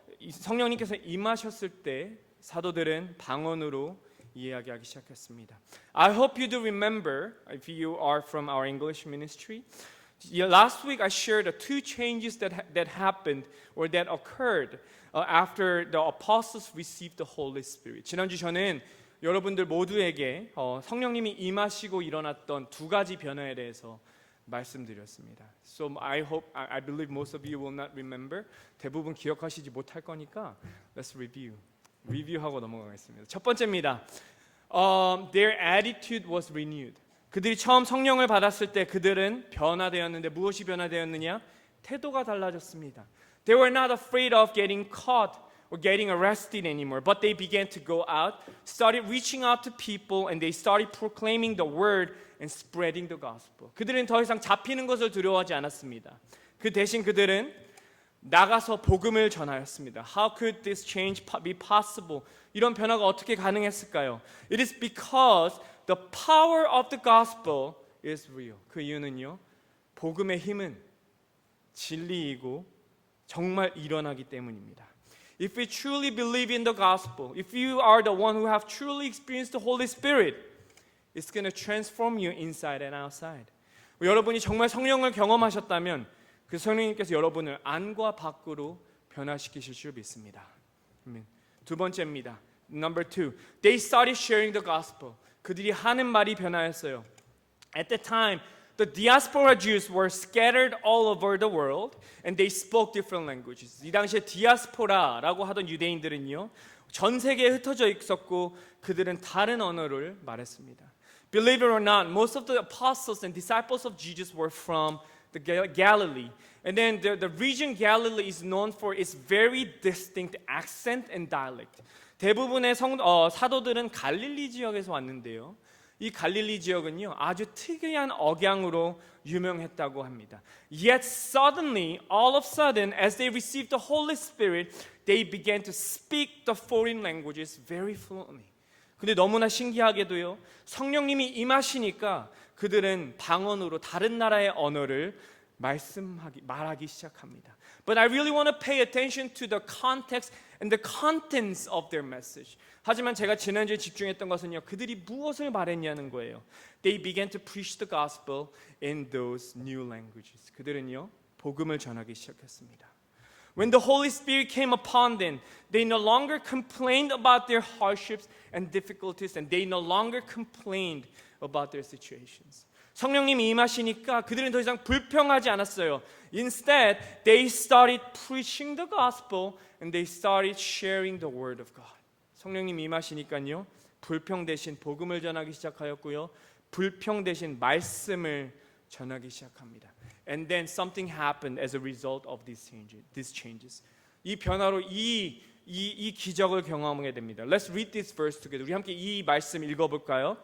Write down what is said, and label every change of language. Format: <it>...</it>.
<ko>성령님께서 임하셨을 때 사도들은 방언으로 이야기하기 시작했습니다.</ko> <en>I hope you do remember, if you are from our English ministry, last week I shared the 2 changes that happened or that occurred after the apostles received the Holy Spirit.</en> <ko>지난주 저는 여러분들 모두에게 성령님이 임하시고 일어났던 2가지 변화에 대해서 말씀드렸습니다.</ko> <en>So I believe most of you will not remember.</en> <ko>대부분 기억하시지 못할 거니까</ko> <en>let's review.</en> <ko>리뷰하고 넘어가겠습니다. 첫 번째입니다.</ko> <en>Their attitude was renewed.</en> <ko>그들이 처음 성령을 받았을 때 그들은 변화되었는데 무엇이 변화되었느냐? 태도가 달라졌습니다.</ko> <en>They were not afraid of getting caught or getting arrested anymore, but they began to go out, started reaching out to people, and they started proclaiming the word and spreading the gospel.</en> <ko>그들은 더 이상 잡히는 것을 두려워하지 않았습니다. 그 대신 그들은 나가서 복음을 전하였습니다.</ko> <en>How could this change be possible?</en> <ko>이런 변화가 어떻게 가능했을까요?</ko> <en>It is because the power of the gospel is real.</en> <ko>그 이유는요, 복음의 힘은 진리이고 정말 일어나기 때문입니다.</ko> <en>If we truly believe in the gospel, if you are the one who have truly experienced the Holy Spirit, it's going to transform you inside and outside.</en> <ko>여러분이 정말 성령을 경험하셨다면 그 성령님께서 여러분을 안과 밖으로 변화시키실 줄 믿습니다. 두 번째입니다.</ko> <en>Number 2, they started sharing the gospel.</en> <ko>그들이 하는 말이 변화했어요.</ko> <en>At the time, the diaspora Jews were scattered all over the world and they spoke different languages.</en> <ko>이 당시에 디아스포라라고 하던 유대인들은요, 전 세계에 흩어져 있었고 그들은 다른 언어를 말했습니다.</ko> <en>Believe it or not, most of the apostles and disciples of Jesus were from the Galilee. And then the region Galilee is known for its very distinct accent and dialect.</en> <ko>대부분의 사도들은 갈릴리 지역에서 왔는데요. 이 갈릴리 지역은요, 아주 특이한 억양으로 유명했다고 합니다.</ko> <en>Yet suddenly, all of a sudden, as they received the Holy Spirit, they began to speak the foreign languages very fluently.</en> <ko>근데 너무나 신기하게도요, 성령님이 임하시니까 그들은 방언으로 다른 나라의 언어를 말하기 시작합니다.</ko> <en>But I really want to pay attention to the context and the contents of their message.</en> <ko>하지만 제가 지난주에 집중했던 것은요, 그들이 무엇을 말했냐는 거예요.</ko> <en>They began to preach the gospel in those new languages.</en> <ko>그들은요, 복음을 전하기 시작했습니다.</ko> <en>When the Holy Spirit came upon them, they no longer complained about their hardships and difficulties, and they no longer complained about their situations.</en> <ko>성령님이 임하시니까 그들은 더 이상 불평하지 않았어요.</ko> <en>Instead, they started preaching the gospel and they started sharing the word of God.</en> <ko>성령님이 임하시니까요, 불평 대신 복음을 전하기 시작하였고요, 불평 대신 말씀을 전하기 시작합니다.</ko> <en>And then something happened as a result of these changes.</en> <ko>이 변화로 이 기적을 경험하게 됩니다.</ko> <en>Let's read this verse together.</en> <ko>우리 함께 이 말씀 읽어볼까요?</ko>